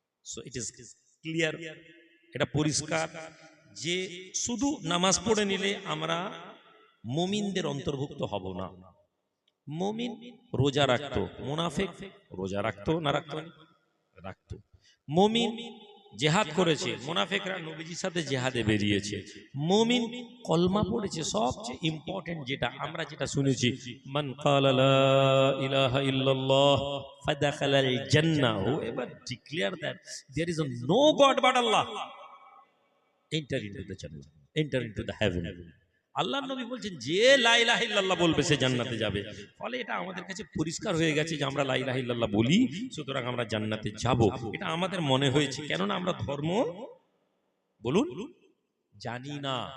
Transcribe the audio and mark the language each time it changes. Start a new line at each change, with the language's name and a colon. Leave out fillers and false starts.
English: so it is clear,
Bangla: এটা পরিষ্কার যে শুধু নামাজ পড়ে নিলে আমরা মুমিনদের অন্তর্ভুক্ত হব না। মুমিন রোজা রাখতো, মুনাফিক রোজা রাখতো না রাখতো? রাখতো। মুমিন জিহাদ করেছে, মুনাফিকরা নবীজির সাথে জিহাদে বেরিয়েছে। মুমিন কলমা পড়েছে, সবচেয়ে ইম্পর্টেন্ট যেটা আমরা যেটা শুনেছি,
Arabic: মান ক্বালা লা ইলাহা ইল্লাল্লাহ ফাদাখালাল জান্নাহ,
English: whoever declare that there is no god but Allah enter into the jannah, enter into the heaven.
Bangla: আল্লাহর নবী বলছেন যে লা ইলাহা ইল্লাল্লাহ বলবে সে জান্নাতে যাবে। ফলে এটা আমাদের কাছে পরিষ্কার হয়ে গেছে যে আমরা লা ইলাহা ইল্লাল্লাহ বলি, সুতরাং আমরা জান্নাতে যাব। এটা আমাদের মনে হয়েছে, কেননা আমরা ধর্ম বলুন জানি না।